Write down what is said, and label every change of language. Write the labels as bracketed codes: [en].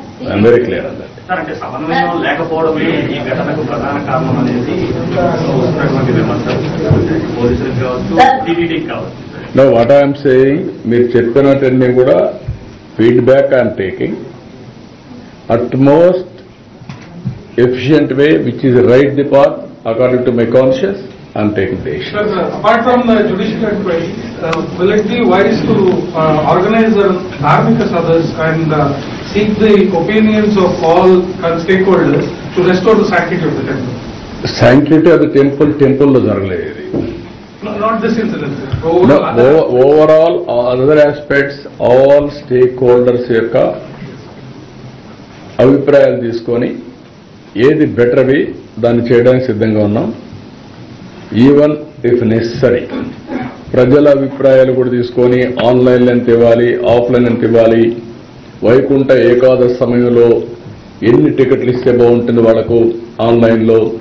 [en] I'm very clear on that. [te] అంటే సమన్వయం లేకపోవడమే ఈ ఘటనకు ప్రధాన కారణం అనేది వస్తున్నటువంటి విమర్శలు పోలీసులకు కావచ్చు, టీటీడీకి కావచ్చు. [en] no what I'm saying, [te] మీరు చెప్పినట్టన్నీ కూడా [en] Feedback I'm taking. utmost efficient way, which is right the path according to my conscience, I am taking the issue. Sir, apart from the judicial inquiry, will it be wise to organize the Dharmika Sabhas and seek the opinions of all stakeholders to restore the sanctity of the temple? Sanctity of the temple [te] lo jaragaledu. [en] No, not this incident, sir. No, overall, other aspects, all stakeholders [te] యొక్క అభిప్రాయాలు తీసుకొని ఏది బెటర్వి దాన్ని చేయడానికి సిద్ధంగా ఉన్నాం. [en] even if necessary [te] ప్రజల అభిప్రాయాలు కూడా తీసుకొని ఆన్లైన్ ఎంత ఇవ్వాలి, ఆఫ్లైన్ ఎంత ఇవ్వాలి, వైకుంఠ ఏకాదశి సమయంలో ఎన్ని టికెట్లు ఇస్తే బాగుంటుంది వాళ్ళకు ఆన్లైన్లో.